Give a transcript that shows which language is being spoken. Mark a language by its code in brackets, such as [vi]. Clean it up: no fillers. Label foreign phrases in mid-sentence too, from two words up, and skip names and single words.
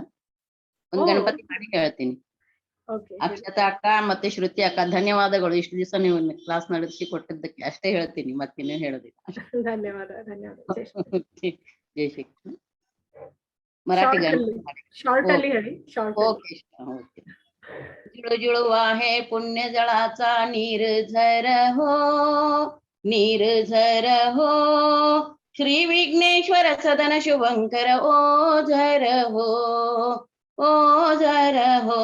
[kn] ಒಂದು ಗಣಪತಿ ಮಾಡಿ ಹೇಳ್ತೀನಿ. ಅಕ್ಷತಾ ಅಕ್ಕ ಮತ್ತೆ ಶ್ರುತಿ ಅಕ್ಕ, ಧನ್ಯವಾದಗಳು. ಇಷ್ಟು ದಿವಸ ನೀವು ಕ್ಲಾಸ್ ನಡೆಸಿ ಕೊಟ್ಟಿದ್ದಕ್ಕೆ ಅಷ್ಟೇ ಹೇಳ್ತೀನಿ, ಮತ್ತಿನ್ನೇನು ಹೇಳೋದಿಲ್ಲ. ಧನ್ಯವಾದ, ಧನ್ಯವಾದ. ಜೈ ಶ್ರೀ ಕೃಷ್ಣ. ಮರಾಠಿ ಶಾರ್ಟ್ ಅಲ್ಲಿ ಹೇಳಿ. ಓಕೆ. [mr] जुळजुळ वाहे पुण्य जळाचा निर्झर हो, निर्झर हो. श्री विघ्नेश्वर सदन शुभंकर ओझर हो, ओझर हो.